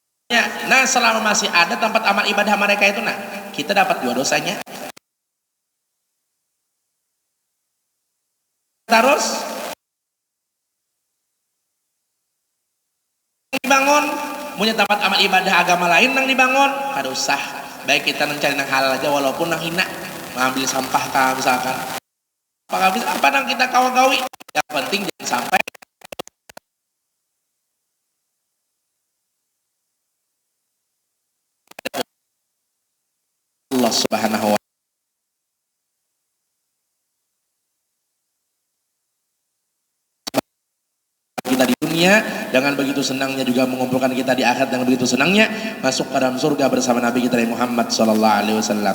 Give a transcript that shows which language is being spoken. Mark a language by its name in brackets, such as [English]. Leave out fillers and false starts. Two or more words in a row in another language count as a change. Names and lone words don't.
[Indonesian] Nah selama masih ada tempat amal ibadah mereka itu, nah kita dapat dua dosanya. Terus dibangun punya tempat amal ibadah agama lain nang dibangun, kada usah. Baik kita mencari nang halal aja walaupun nang hina, mengambil sampah kah misalkan. Apa nang kita kawa-gawi. Yang penting jangan sampai Allah [Arabic] سبحانه و [Indonesian] kita di dunia dengan begitu senangnya juga mengumpulkan kita di akhirat dengan begitu senangnya masuk ke dalam surga bersama Nabi kita Muhammad [Arabic] صلى الله عليه وسلم.